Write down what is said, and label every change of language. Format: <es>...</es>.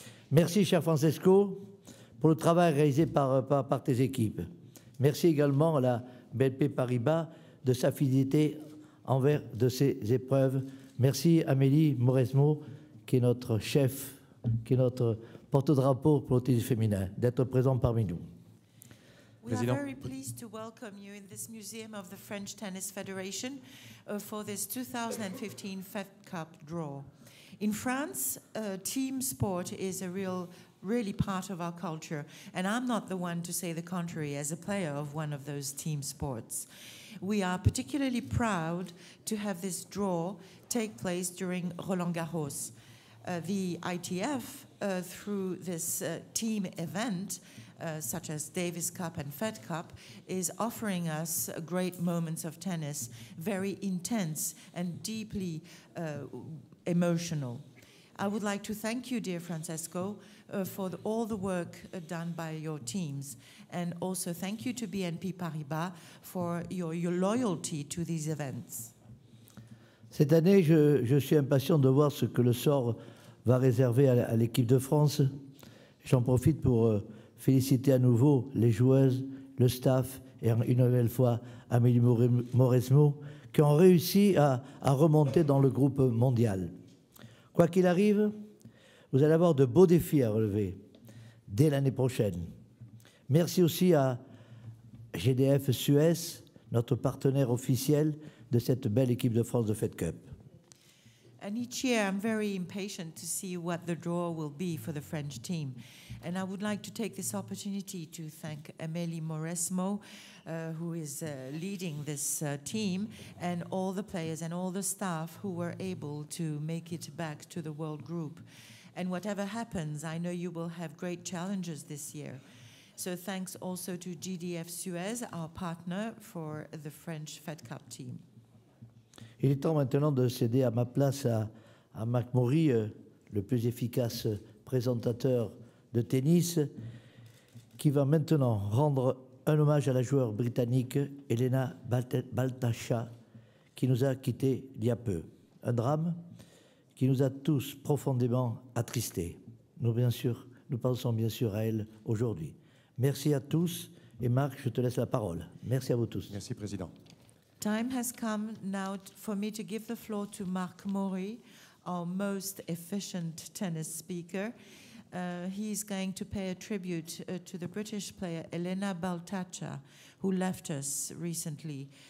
<fr>Merci, cher Francesco, pour le travail réalisé par tes équipes. Merci également à la BNP Paribas de sa fidélité envers de ces épreuves. Merci Amélie Mauresmo, qui est notre chef, qui est notre porte-drapeau pour le tennis féminin, d'être présent parmi nous.</fr> <en>We are very pleased to welcome you in this Museum of the French Tennis Federation for this 2015 Fed Cup draw. In France, team sport is a really part of our culture, and I'm not the one to say the contrary as a player of one of those team sports. We are particularly proud to have this draw take place during Roland Garros. The ITF, through this team event, such as Davis Cup and Fed Cup, is offering us great moments of tennis, very intense and deeply emotional. I would like to thank you, dear Francesco, for all the work done by your teams, and also thank you to BNP Paribas for your loyalty to these events.</en> <fr>Cette année, je suis impatient de voir ce que le sort va réserver à l'équipe de France. J'en profite pour féliciter à nouveau les joueuses, le staff et une nouvelle fois Amélie Mauresmo qui ont réussi à remonter dans le groupe mondial. Quoi qu'il arrive, vous allez avoir de beaux défis à relever dès l'année prochaine. Merci aussi à GDF Suez, notre partenaire officiel de cette belle équipe de France de Fed Cup.</fr> <en>And each year I'm very impatient to see what the draw will be for the French team. And I would like to take this opportunity to thank Amélie Mauresmo, who is leading this team, and all the players and all the staff who were able to make it back to the World Group. And whatever happens, I know you will have great challenges this year. So thanks also to GDF Suez, our partner for the French Fed Cup team.</en> <fr>Il est temps maintenant de céder à ma place à Marc Maury, le plus efficace présentateur de tennis, qui va maintenant rendre un hommage à la joueure britannique Elena Baltasha, qui nous a quittés il y a peu. Un drame qui nous a tous profondément attristés. Nous pensons bien sûr à elle aujourd'hui. Merci à tous. Et Marc, je te laisse la parole. Merci à vous tous. Merci, Président.</fr> <en>Time has come now for me to give the floor to Marc Maury, our most efficient tennis speaker. He's going to pay a tribute to the British player Elena Baltasha, who left us recently.</en>